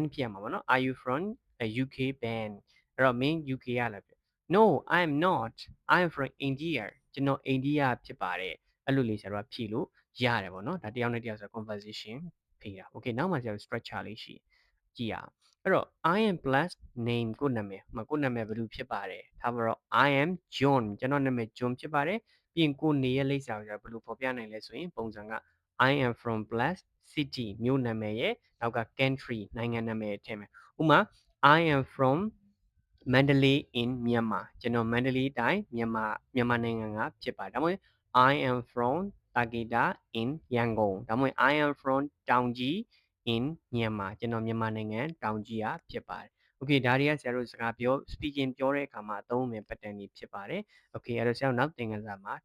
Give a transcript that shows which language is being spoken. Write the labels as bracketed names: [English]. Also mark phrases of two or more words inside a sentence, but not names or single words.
[Burmese] ဖြစ်ရမှာပေါ့နော် [English] Are you from a UK band [Burmese] အဲ့တော့မင်း UK ကလား [English] No I am not I am from India [Burmese] ကျွန်တော်အိန္ဒိယဖြစ်ပါတယ်အဲ့လိုလေးဆရာတို့ကဖြေလို့ရတယ်ပေါ့နော်ဒါတယောက်နဲ့တယောက်ဆို conversation ဖြေတာ okay နောက်မှဆရာတို့ structure လေးရှိကြည့်အောင်အဲ့တော့ [English] I am plus name [Burmese] ကိုနာမည်ကိုနာမည်ဘယ်လိုဖြစ်ပါတယ်ထားပါတော့ I am John ကျွန်တော်နာမည် John ဖြစ်ပါတယ်ပြီးရင်ကိုနေရလိပ်စာကိုဘယ်လိုဖော်ပြနိုင်လဲဆိုရင်ပုံစံက I [English] am from plus city [Burmese] မြို့နာမည်ရဲ့နောက်က country နိုင်ငံနာမည်ထည့်မယ်ဥပမာ [English] I am from Mandalay in Myanmar [Burmese] ကျွန်တော် Mandalay တိုင်းမြန်မာနိုင်ငံကဖြစ်ပါတယ်ဒါမှမဟုတ် [English] I am from Takeda in Yangon [Burmese] ဒါမှမဟုတ် [English] I am from တောင်ကြီး in Myanmar [Burmese] ကျွန်တော်မြန်မာနိုင်ငံတောင်ကြီးကဖြစ်ပါတယ် okay ဒါတွေကဆရာတို့စကားပြော speaking ပြောတဲ့အခါမှာအသုံးဝင် pattern တွေဖြစ်ပါတယ် okay အဲ့တော့ဆရာတို့နောက်သင်ခန်းစာမှာ